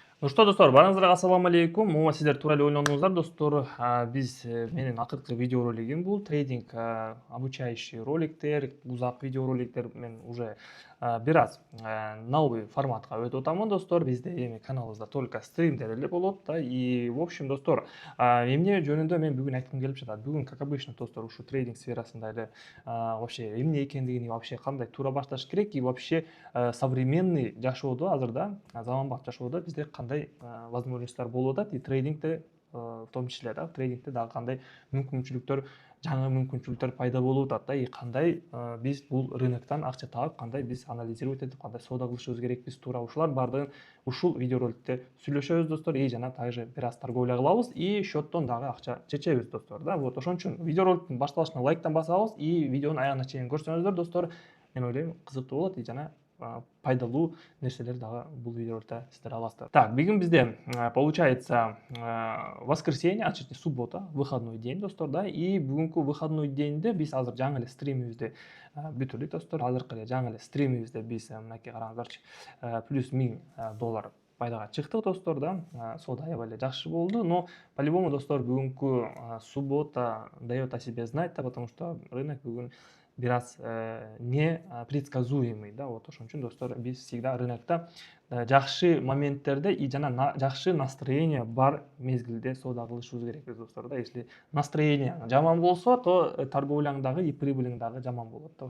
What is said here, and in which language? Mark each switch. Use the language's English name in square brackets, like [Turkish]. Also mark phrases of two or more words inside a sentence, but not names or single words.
[Russian] Ну что, [Kyrgyz] достор, барыңыздарга ассаламу алейкум. Мома сиздер туура эле ойлондуңуздар, достор. Биз менин акыркы видеоролигим бул трейдинг обучающий роликтер, узак видеороликтер. Мен уже бир аз новый форматка өтүп атамын, достор. Бизде эми каналыбызда только стримдер эле болот да. [Russian] И в общем, [Kyrgyz] достор, эмне жөнүндө мен бүгүн айткым келип жатат. Бүгүн, [Russian] как обычно, [Kyrgyz] достор, ушу трейдинг сферасында эле вообще эмне экендигин, вообще кандай туура башташ керек [Russian] и вообще современный [Kyrgyz] жашоодо азырда, заманбап жашоодо бизде кандай возможностьтар болуп атат, и трейдингде [Russian] в том числе [Kyrgyz] да, трейдингде дагы кандай мүмкүнчүлүктөр, жаңы мүмкүнчүлүктөр пайда болуп атат да, и кандай биз бул рыноктон акча таап, кандай биз анализировать этип, кандай соода кылышыбыз керек, биз туура ушулар баардыгын ушул видеороликте сүйлөшөбүз, достор. И жана также бир аз торговля кылабыз и счеттон дагы акча чечебиз, достор да. Вот ошон үчүн видеороликтин башталышына лайктан басабыз и видеонун аягына чейин көрсөңүздөр, достор, мен ойлойм кызыктуу болот и жана пайдалуу нерселер дагы бул видеороликте сиздер аласыздар. [Russian] Так, [Kyrgyz] бүгүн бизде [Russian] получается воскресенье, а точнее суббота, выходной день, [Kyrgyz] достор да. И бүгүнкү выходной деңде биз азыр жаңы эле стримибизди бүтүрдүк, достор. Азыркы эле жаңы эле стримибизде биз мынакей караңыздарчы, плюс $1000 пайдага чыктык, достор да. Соода аябай эле жакшы болду, [Russian] но по-любому, [Kyrgyz] достор, бүгүнкү [Russian] суббота дает о себе знать, да, потому что рынок [Kyrgyz] бүгүн бир аз [Russian] непредсказуемый, да. [Kyrgyz] Вот ошон үчүн, достор, биз всегда рынокто жакшы моменттерде и жана жакшы настроение бар мезгилде соода кылышыбыз керекпиз, достор да. [Russian] Если настроение [Kyrgyz] жаман болсо, то торговляң дагы и прибылиң дагы жаман болот да.